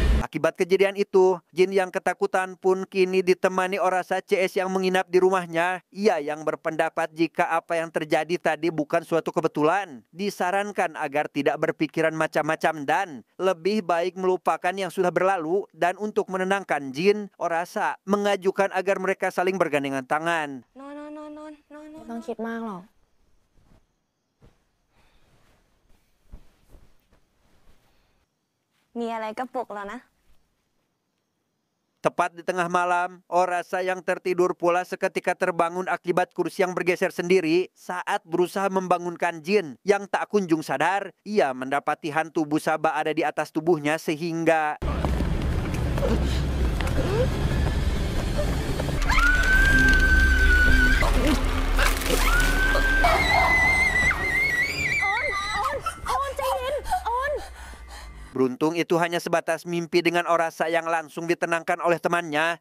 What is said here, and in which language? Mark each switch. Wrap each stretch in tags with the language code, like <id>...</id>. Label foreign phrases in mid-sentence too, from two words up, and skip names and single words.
<id>Akibat kejadian itu, Jin yang ketakutan pun kini ditemani Orasa CS yang menginap di rumahnya. Ia yang berpendapat jika apa yang terjadi tadi bukan suatu kebetulan. Disarankan agar tidak berpikiran macam-macam dan lebih baik melupakan yang sudah berlalu. Dan untuk menenangkan Jin, Orasa mengajukan agar mereka saling bergandengan tangan.</id> <th>ไม่ต้องคิดมากหรอก มีอะไรก็ปลุกแล้วนะ</th> <id>Tepat di tengah malam, Orasa yang tertidur pula seketika terbangun akibat kursi yang bergeser sendiri. Saat berusaha membangunkan Jin yang tak kunjung sadar, ia mendapati hantu Busaba ada di atas tubuhnya sehingga beruntung itu hanya sebatas mimpi dengan Orasa yang langsung ditenangkan oleh temannya.</id>